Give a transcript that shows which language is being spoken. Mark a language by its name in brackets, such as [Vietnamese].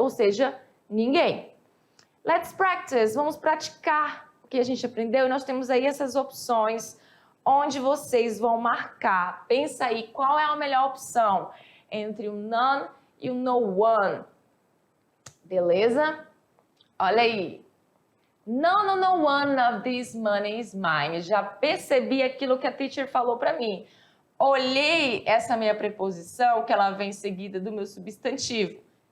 [Portuguese] Ou seja, ninguém. [English] Let's practice, [Portuguese] vamos praticar o que a gente aprendeu. E nós temos aí essas opções onde vocês vão marcar. Pensa aí qual é a melhor opção entre o none e o no one. Beleza? Olha aí. [English] No one of this money is mine. [Portuguese] Já percebi aquilo que a teacher falou para mim. Olhei essa minha preposição, que ela vem seguida do meu substantivo.